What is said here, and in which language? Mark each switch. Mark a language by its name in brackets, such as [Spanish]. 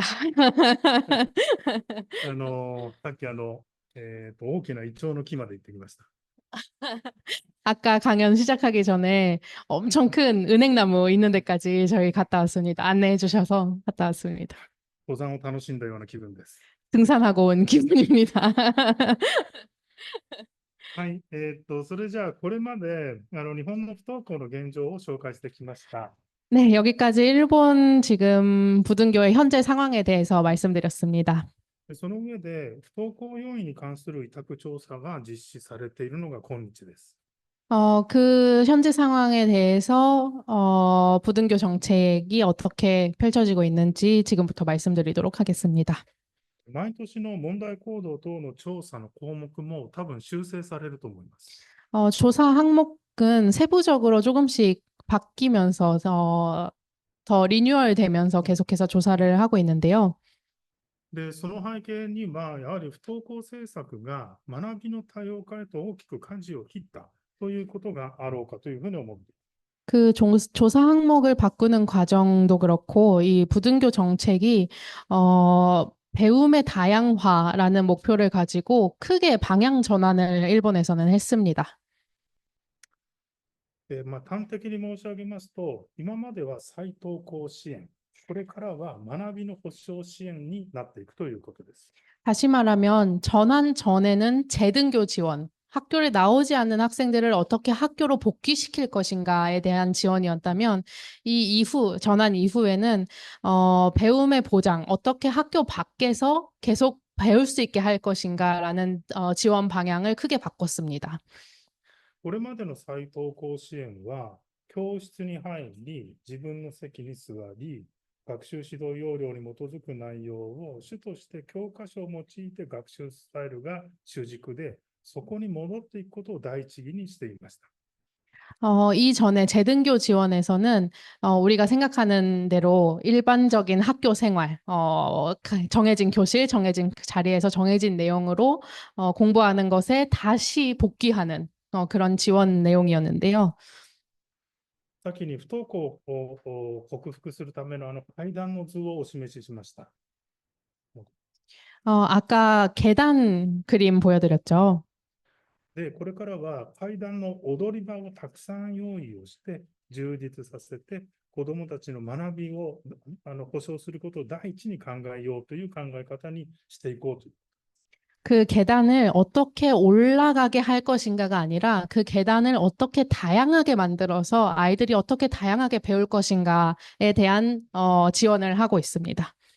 [Japanese] さっき大きなイチョウの木まで行ってきました。 [Korean] 아까 강연 시작하기 전에 엄청 큰 은행나무 있는 데까지 저희 갔다 왔습니다. 안내해 주셔서 갔다 왔습니다. [Japanese] 登山を楽しんだような気分です。 [Korean] 등산하고 온 기분입니다. [Japanese] はい、それじゃあ、これまで日本の不登校の現状を紹介してきました。 [Korean] 네, 여기까지 일본 지금 부등교의 현재 상황에 대해서 말씀드렸습니다. [Japanese] その上で、不登校要因に関する委託調査が実施されているのが今日です。 [Korean] 그 현재 상황에 대해서 부등교 정책이 어떻게 펼쳐지고 있는지 지금부터 말씀드리도록 하겠습니다. [Japanese] 毎年の問題行動等の調査の項目も多分修正されると思います。 [Korean] 조사 항목은 세부적으로 조금씩 바뀌면서 더 리뉴얼 되면서 계속해서 조사를 하고 있는데요. [Japanese] で、その背景には、やはり不登校政策が学びの多様化へと大きく舵を切ったということがあろうかというふうに思っています。 [Korean] 그 조사 항목을 바꾸는 과정도 그렇고 이 부등교 정책이 배움의 다양화라는 목표를 가지고 크게 방향 전환을 일본에서는 했습니다. [Japanese] 端的に申し上げますと、今までは再登校支援、これからは学びの保障支援になっていくということです。 [Korean] 다시 말하면 전환 전에는 재등교 지원, 학교를 나오지 않는 학생들을 어떻게 학교로 복귀시킬 것인가에 대한 지원이었다면 이 이후, 전환 이후에는 배움의 보장, 어떻게 학교 밖에서 계속 배울 수 있게 할 것인가라는 지원 방향을 크게 바꿨습니다. [Japanese] これまでの再登校支援は、教室に入り、自分の席に座り、学習指導要領に基づく内容を主として教科書を用いて学習スタイルが主軸で、そこに戻っていくことを第一義にしていました。 [Korean] 이전에 재등교 지원에서는 우리가 생각하는 대로 일반적인 학교 생활, 정해진 교실, 정해진 자리에서 정해진 내용으로 공부하는 것에 다시 복귀하는 그런 지원 내용이었는데요. [Japanese] 先に不登校を克服するための階段の図をお示ししました。 [Korean] 아까 계단 그림 보여드렸죠. [Japanese] で、これからは階段の踊り場をたくさん用意をして充実させて、子どもたちの学びを保障することを第一に考えようという考え方にしていこうという。 [Korean] 그 계단을 어떻게 올라가게 할 것인가가 아니라 그 계단을 어떻게 다양하게 만들어서 아이들이 어떻게 다양하게 배울 것인가에 대한 지원을 하고 있습니다.